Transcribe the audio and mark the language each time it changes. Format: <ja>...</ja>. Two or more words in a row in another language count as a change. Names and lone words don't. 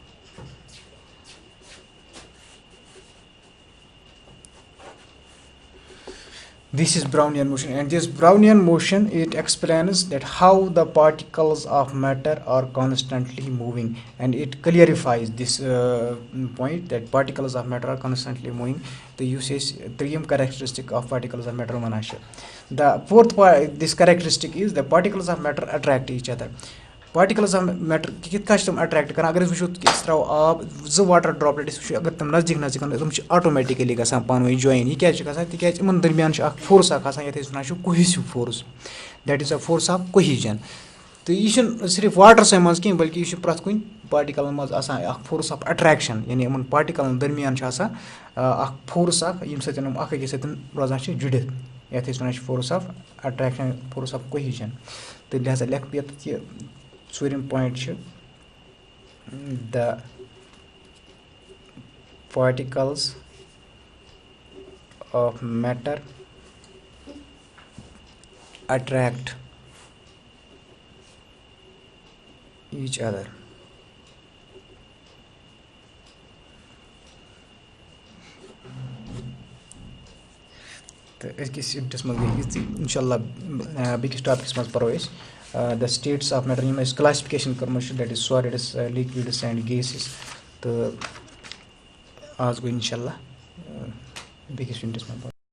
<en>This is Brownian motion, and this Brownian motion, it explains that how the particles of matter are constantly moving, and it clarifies this point that particles of matter are constantly moving. The usage three characteristic of particles of matter</en> <ks>ونان چھِ.</ks> <en>The fourth part, this characteristic is the particles of matter attract each other. Particles of matter</en> <ks>کِتھ کٔنۍ چھِ تِم اٹریکٹ کران؟ اگر أسۍ وٕچھو کہِ أسۍ تراوو آب زٕ</ks> <en>water droplet</en> <ks>أسۍ وٕچھو اگر تِم نزدیٖک نزدیٖک تِم چھِ آٹومیٹِکلی گژھان پانہٕ ؤنۍ جویِن. یہِ کیازِ چھِ گژھان؟ تِکیازِ یِمن درمیان چھُ اکھ فورس اکھ آسان یَتھ أسۍ وَنان چھِ</ks> <en>cohesive force. that is a force of cohesion.</en> <ks>تہٕ یہِ چھُنہٕ صرف واٹرسٕے منٛز کینٛہہ بلکہِ یہِ چھُ پرٛٮ۪تھ کُنہِ پاٹِکلن منٛز آسان اکھ</ks> <en>force of attraction.</en> <ks>یعنی یِمن پاٹِکلن درمیان چھُ آسان اکھ فورس اکھ ییٚمہِ سۭتۍ یِم اکھ أکِس سۭتۍ روزان چھِ جُڑِتھ. یَتھ أسۍ وَنان چھِ</ks> <en>force of attraction force of cohesion.</en> <ks>تہٕ لہٰذا لیکھٕ بہٕ ییٚتٮ۪تھ کہِ ژوٗرِم پویِنٹ چھُ</ks> <en>the particles of matter attract each other.</en> <ks>تہٕ أزکِس یوٗنٹَس منٛز گٔے یِژٕے. اِنشاءاللہ بیٚکِس ٹاپِکَس منٛز پَرو أسۍ</ks> <en>the states of matter</en> <ks>یِم اَسہِ classification کٔرمٕژ چھِ</ks> <en>that is solids, liquids and gases.</en> <ks>تہٕ آز گوٚو اِنشاءاللہ بیٚکِس یوٗنٹَس منٛز پَرو.</ks>